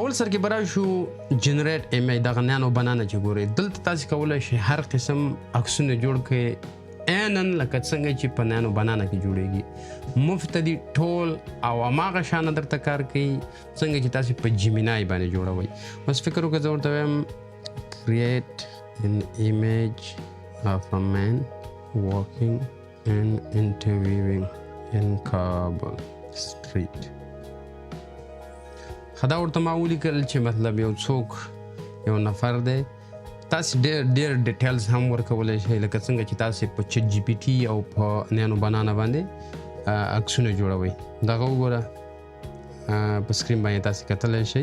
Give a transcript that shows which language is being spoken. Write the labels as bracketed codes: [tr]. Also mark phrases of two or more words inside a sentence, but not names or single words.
[ps] اول سر کې به راشو [en] generate image, [ps] دغه نانو بنانا چې ګورئ دلته تاسې کولی شئ هر قسم عکسونه جوړ کړئ عینن لکه څنګه چې په نانو بنانا کې جوړیږي. مفت دي ټول او هماغه شانه درته کار کوي څنګه چې تاسې په جیمینای باندې جوړوئ. اوس فکر وکړه زه ورته وایم [en] create an image of a man walking and interviewing in Kabul street. [ps] خدا ورته ما ولیکل چې مطلب یو څوک یو نفر دی. تاسې ډېر ډیټیلز هم ورکولی شئ لکه څنګه چې تاسې په چټ جي پي ټي او په نینو بنانا باندې عکسونه جوړوئ. دغه وګوره په سکرین باندې تاسې کتلی شئ.